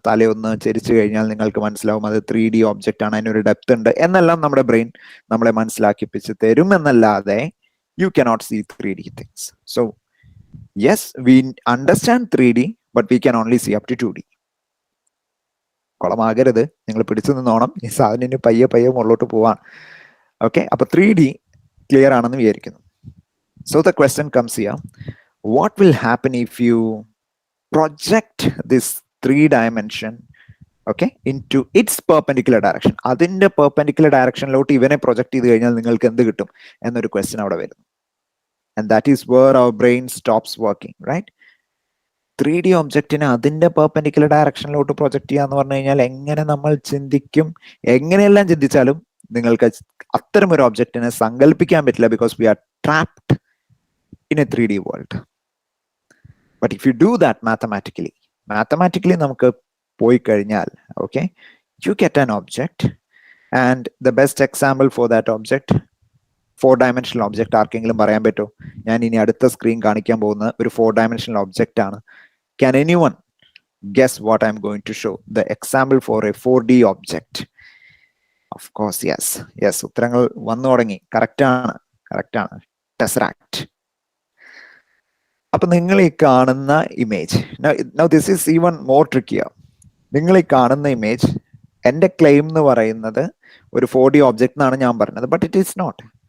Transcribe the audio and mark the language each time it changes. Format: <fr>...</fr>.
<ml>തലയൊന്ന് ചരിച്ചു കഴിഞ്ഞാൽ നിങ്ങൾക്ക് മനസ്സിലാവും അത് 3D ഒബ്ജക്റ്റ് ആണ്, അതിനൊരു ഡെപ്ത് ഉണ്ട് എന്നെല്ലാം നമ്മുടെ ബ്രെയിൻ നമ്മളെ മനസ്സിലാക്കിപ്പിച്ച് തരും എന്നല്ലാതെ</ml> <en>You cannot see 3D things. So yes, we understand 3D, but we can only see up to 2D.</en> <ml>കുളമാകരുത്, നിങ്ങൾ പിടിച്ചു നിന്നോണം. ഈ സാധനം പയ്യെ പയ്യെ മുകളിലോട്ട് പോവാൻ. ഓക്കെ, അപ്പൊ 3D ക്ലിയർ ആണെന്ന് വിചാരിക്കുന്നു.</ml> <en>So the question comes here, what will happen if you project this 3 dimension, okay, into its perpendicular direction?</en> <ml>അതിന്റെ പെർപെൻഡിക്കുലർ ഡയറക്ഷനിലോട്ട് ഇവനെ പ്രൊജക്ട് ചെയ്ത് കഴിഞ്ഞാൽ നിങ്ങൾക്ക് എന്ത് കിട്ടും എന്നൊരു ക്വസ്റ്റ്യൻ അവിടെ വരുന്നു.</ml> <en>And that is where our brain stops working, right?</en> <ml>3D ഒബ്ജക്റ്റിനെ അതിന്റെ പെർപെൻഡിക്കുലർ ഡയറക്ഷനിലോട്ട് പ്രൊജക്ട് ചെയ്യാന്ന് പറഞ്ഞു കഴിഞ്ഞാൽ എങ്ങനെ നമ്മൾ ചിന്തിക്കും? എങ്ങനെയെല്ലാം ചിന്തിച്ചാലും നിങ്ങൾക്ക് അത്തരം ഒരു ഒബ്ജക്റ്റിനെ സങ്കല്പിക്കാൻ പറ്റില്ല,</ml> <en>Because we are trapped in a 3D world. But if you do that mathematically</en> <ml>നമുക്ക് പോയി കഴിഞ്ഞാൽ,</ml> <en>okay, you get an object, and the best example for that object, 4-dimensional object,</en> <ml>ആർക്കെങ്കിലും പറയാൻ പറ്റുമോ? ഞാൻ ഇനി അടുത്ത സ്ക്രീൻ കാണിക്കാൻ പോകുന്ന ഒരു 4-dimensional object ആണ്.</ml> <en>Can anyone guess what I'm going to show? The example for a 4D object. Of course, yes,</en> <ml>ഉത്തരങ്ങൾ വന്നു തുടങ്ങി. കറക്റ്റ് ആണ്. ടെസറാക്ട്. അപ്പൊ നിങ്ങൾ ഈ കാണുന്ന image,</ml> <en>Now this is even more trickier.</en> <ml>നിങ്ങൾ ഈ കാണുന്ന ഇമേജ്, എന്റെ ക്ലെയിം എന്ന് പറയുന്നത് ഒരു 4D ഓബ്ജക്റ്റ് എന്നാണ് ഞാൻ പറഞ്ഞത്,</ml> <en>But it is not.</en>